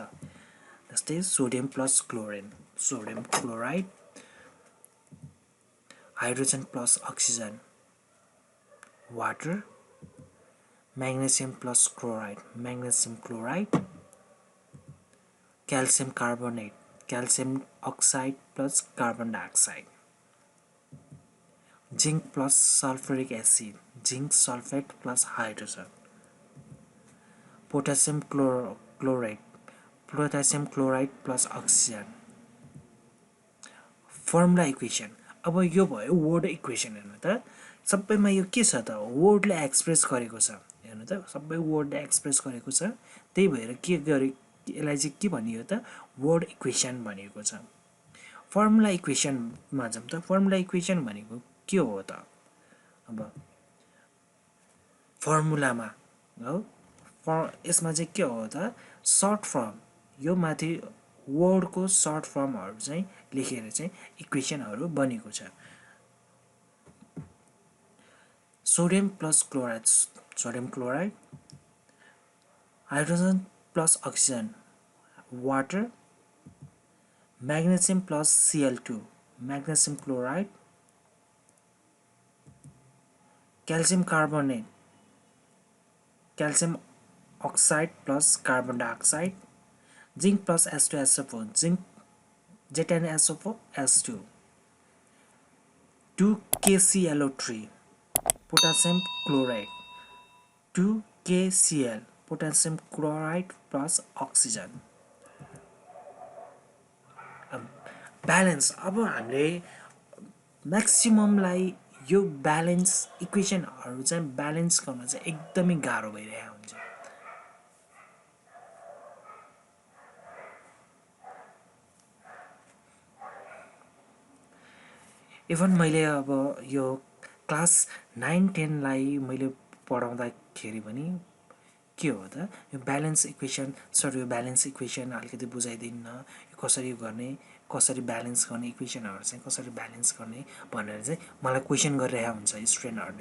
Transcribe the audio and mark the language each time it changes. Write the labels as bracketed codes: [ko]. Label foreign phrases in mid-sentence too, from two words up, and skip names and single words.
[en] जस्तै sodium plus chlorine sodium chloride hydrogen plus oxygen water magnesium plus chloride magnesium chloride calcium carbonate calcium oxide plus carbon dioxide. zinc plus sulphuric acid zinc sulphate plus hydrogen potassium chloride potassium chloride plus oxygen. formula equation. [ne] अब यो भयो [en] word equation. [ne] हेर्नु त सबैमा यो के छ त, वर्डले एक्सप्रेस गरेको छ। हेर्नु त सबै वर्डले एक्सप्रेस गरेको छ, त्यही भएर के गरे, यसलाई चाहिँ के भनियो त, [en] word equation [ne] भनिएको छ। फर्मुला इक्वेसनमा जाउँ त। [en] formula equation [ne] भनेको के हो त, अब फर्मुलामा हो, यसमा चाहिँ के हो त, [en] short form, [ne] यो माथि वर्डको सर्ट फर्महरू चाहिँ लेखेर चाहिँ इक्वेसनहरू बनेको छ। [en] sodium plus chloride sodium chloride hydrogen plus oxygen water magnesium plus Cl2 magnesium chloride, calcium carbonate calcium oxide plus carbon dioxide zinc plus H2SO4 zinc ZnSO4 H2 2KClO3 potassium chloride 2KCl potassium chloride plus oxygen. [ne] ब्यालेन्स। अब हामीले म्याक्सिममलाई यो ब्यालेन्स इक्वेसनहरू चाहिँ ब्यालेन्स गर्न चाहिँ एकदमै गाह्रो भइरहेको हुन्छ। इभन मैले अब यो क्लास 9-10 लाई मैले पढाउँदाखेरि पनि के हो त, यो [en] balance equation [ne] सर, यो [en] balance equation [ne] अलिकति बुझाइदिन्न, यो कसरी गर्ने, कसरी ब्यालेन्स गर्ने, इक्वेसनहरू चाहिँ कसरी ब्यालेन्स गर्ने भनेर चाहिँ मलाई क्वेसन गरिरहेको हुन्छ स्टुडेन्टहरूले।